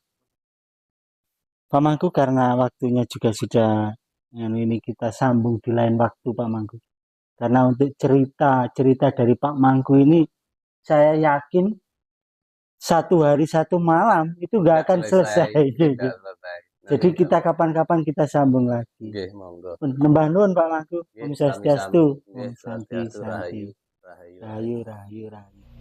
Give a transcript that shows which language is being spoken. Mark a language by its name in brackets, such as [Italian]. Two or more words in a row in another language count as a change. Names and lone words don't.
[Indonesian] Pak Mangku karena waktunya juga sudah ini kita sambung di lain waktu Pak Mangku. Karena untuk cerita-cerita dari Pak Mangku ini saya yakin satu hari satu malam itu nggak Tidak akan selesai, selesai. tidak selesai. Jadi Nanti kita kapan-kapan kita sambung lagi. [Javanese] nggih, monggo. Nembah nuwun Pak Mangku. Nggih, [Balinese] Om sami-sami. Swastiastu. Om Nggih, Santi swastiastu Santi. rahayu. Rahayu, Rahayu rahayu. rahayu rahayu.